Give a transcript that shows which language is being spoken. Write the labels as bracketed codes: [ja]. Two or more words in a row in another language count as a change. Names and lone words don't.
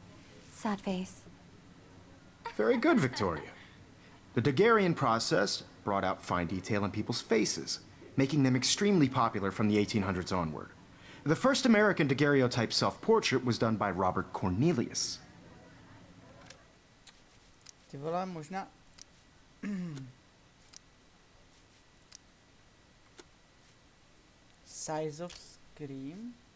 [en] Sad face. Very good, Victoria. The Daguerrean process brought out fine detail in people's faces, making them extremely popular from the 1800s onward. The first American daguerreotype self-portrait was done by Robert Cornelius. [cs] Ty vole, možná... [en] Size of screen?